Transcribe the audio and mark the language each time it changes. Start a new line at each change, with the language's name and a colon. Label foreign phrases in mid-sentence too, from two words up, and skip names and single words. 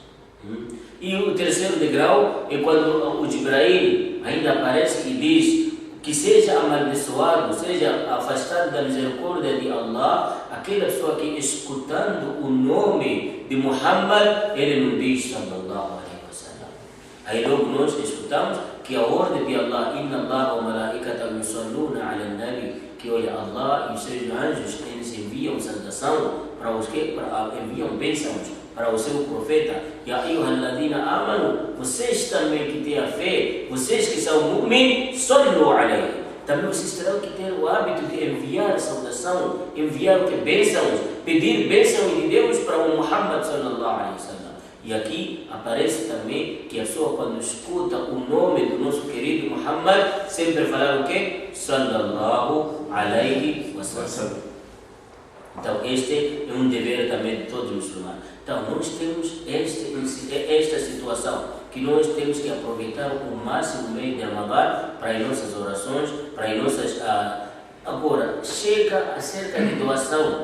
Portuguese: E o terceiro degrau é quando o Jibrail ainda aparece e diz que seja amaldiçoado, seja afastado da misericórdia de Allah, aquela pessoa que escutando o nome de Mohamad, ele não diz
Arabic: sallallahu alaihi wasallam.
Portuguese: Aí logo nós escutamos que a ordem de Allah,
Arabic: inna Allah wa malaikatahu yusalluna ala nabi,
Portuguese: que olha, Allah e os seus anjos, eles enviam saudação para os que enviam bênçãos para o seu profeta.
Arabic: Ya ayyuhalladhina amanu,
Portuguese: vocês também que têm a fé, vocês que são mu'min,
Arabic: sallu alayhi.
Portuguese: Também vocês terão que ter o hábito de enviar saudação, enviar bênçãos, pedir bênção de Deus para o Mohamad
Arabic: sallallahu alaihi wasallam.
Portuguese: E aqui aparece também que a pessoa, quando escuta o nome do nosso querido Mohamad, sempre falar o quê?
Arabic: Sallallahu alaihi wasallam.
Portuguese: Então este é um dever também de todos os muçulmanos. Então nós temos esta situação, que nós temos que aproveitar o máximo meio de Ramadã para as nossas orações, para as nossas... Agora, chega acerca de doação.